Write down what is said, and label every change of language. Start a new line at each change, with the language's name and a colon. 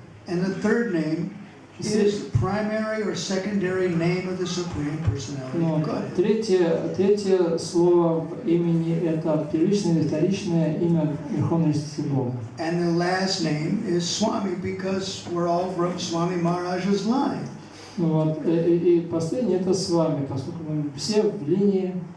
English: And the third name is the primary or secondary name of the Supreme Personality of Godhead.
Russian: Третье слово в имени – это первичное или вторичное имя Верховной Личности Бога.
English: And the last name is Swami because we're all from Swami Maharaj's line.
Russian: Вот. И последнее – это с вами, поскольку мы все в линии